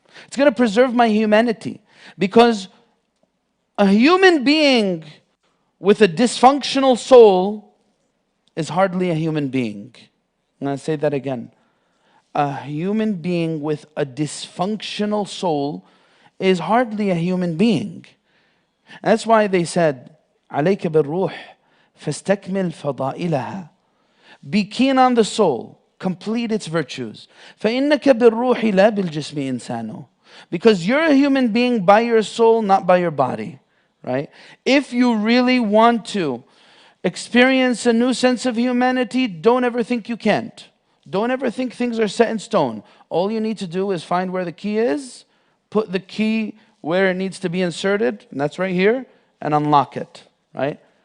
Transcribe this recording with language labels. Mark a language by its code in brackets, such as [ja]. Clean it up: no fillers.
[en] It's going to preserve my humanity. Because a human being with a dysfunctional soul is hardly a human being. I'm going to say that again. A human being with a dysfunctional soul is hardly a human being. And that's why they said, [ar] عليك بالروح فاستكمل فضائلها. [en] Be keen on the soul, complete its virtues. [ar] فإنك بالروح لا بالجسم إنسان. [en] Because you're a human being by your soul, not by your body. Right? If you really want to experience a new sense of humanity, don't ever think you can't. Don't ever think things are set in stone. All you need to do is find where the key is, put the key where it needs to be inserted, and that's right here, and unlock it, right?